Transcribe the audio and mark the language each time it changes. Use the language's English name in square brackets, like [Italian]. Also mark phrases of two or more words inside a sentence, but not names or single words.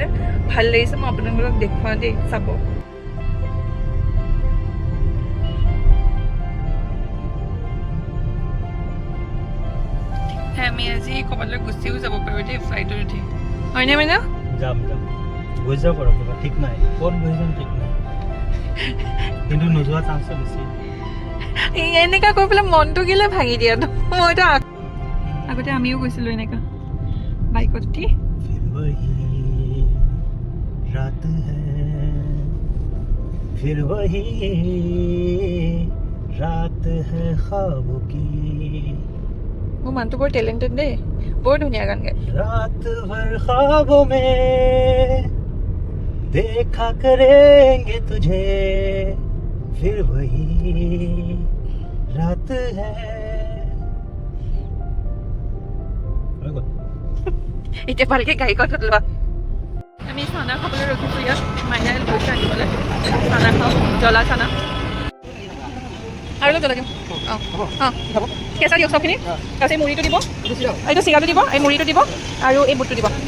[Assamese] ভাল লাগিছে, মই আপোনালোকক দেখুৱাওঁ দেই, চাব। আমি আজি ক'ৰবালৈ গুচিও যাব পাৰোঁ দেই, ফ্লাইটত উঠি, হয়নে মাইনা? যাম গৈ যাব পাৰোঁ, ঠিক নাই ক'ত গৈ যাম ঠিক নাই, কিন্তু নোযোৱা চান্সটো বেছি। এনেকা কৰি পেলাই মনটো গিলে ভাঙি দিয়াটো। মইতো আগতে আমিও গৈছিলোঁ এনেকা বাইকত উঠি। [Hindi] फिर वही रात है ख्वाबों की। [Assamese] মোৰ মানুহটো বৰ টেলেণ্টেড দেই, বৰ ধুনীয়া গান গায়। [Hindi] रात भर ख्वाबों में देखा करेंगे तुझे फिर वही रात है [Assamese] এতিয়া ভালকে গাড়ী কথা লোৱা আমি চানা খাবলৈ ৰখিছোঁ ইয়াত মাইনাই লৈছে আনিবলৈ চানা খাওঁ জ্বলা চানা আৰু অলপ জ্বলা দিম অঁ অঁ কেঁচা দিয়ক চবখিনি তাৰপিছত এই মুড়িটো দিব এইটো চিৰাটো দিব এই মুড়িটো দিব আৰু এই বুটটো দিব